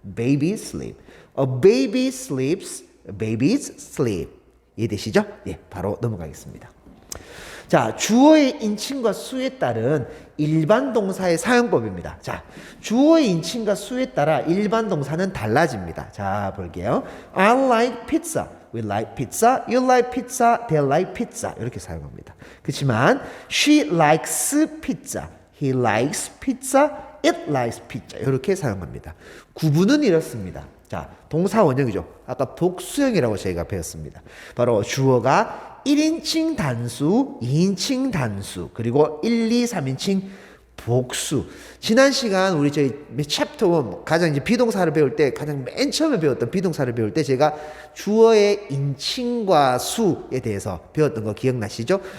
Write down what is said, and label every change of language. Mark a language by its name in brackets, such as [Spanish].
[English] baby sleep, a baby sleeps, babies sleep. [Korean] 이해되시죠? 예, 바로 넘어가겠습니다. 자, 주어의 인칭과 수에 따른 일반 동사의 사용법입니다. 자, 주어의 인칭과 수에 따라 일반 동사는 달라집니다. 자, 볼게요. [English] I like pizza, we like pizza, you like pizza, they like pizza [Korean] 이렇게 사용합니다. 그렇지만 [English] she likes pizza, he likes pizza, it likes pizza [Korean] 이렇게 사용합니다. 구분은 이렇습니다. 자, 동사 원형이죠. 아까 복수형이라고 저희가 배웠습니다. 바로 주어가 1인칭 단수, 2인칭 단수, 그리고 1, 2, 3인칭 복수. 지난 시간 우리 저희 챕터 1 가장 이제 비동사를 배울 때 가장 맨 처음에 배웠던 비동사를 배울 때 제가 주어의 인칭과 수에 대해서 배웠던 거 기억나시죠?